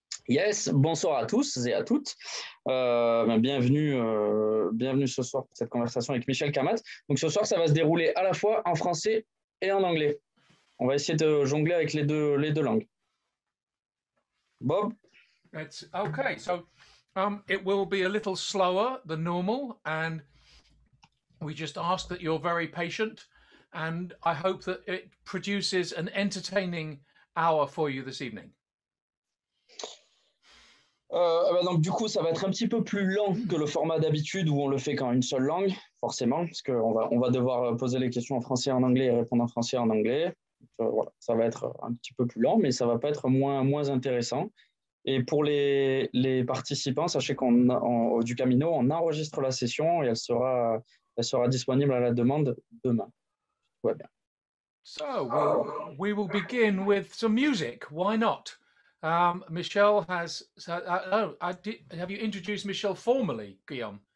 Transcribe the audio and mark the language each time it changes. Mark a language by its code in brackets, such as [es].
[en] Yes, [fr] bonsoir à tous et à toutes. Bienvenue ce soir pour cette conversation avec Michel Camatte. Donc ce soir, ça va se dérouler à la fois en français et en anglais. On va essayer de jongler avec les deux langues. Bob? [en] It's okay. So it will be a little slower than normal, and we just ask that you're very patient, and I hope that it produces an entertaining hour for you this evening. [fr] Donc du coup, ça va être un petit peu plus lent que le format d'habitude où on le fait qu'en une seule langue, forcément, parce qu'on va devoir poser les questions en français et en anglais et répondre en français et en anglais. Voilà, ça va être un petit peu plus lent, mais ça va pas être moins intéressant. Et pour les participants, sachez du Camino, on enregistre la session et elle sera disponible à la demande demain. Tout va bien. [en] So we will begin with some music. Why not? Michel has. Have you introduced Michel formally, Guillaume?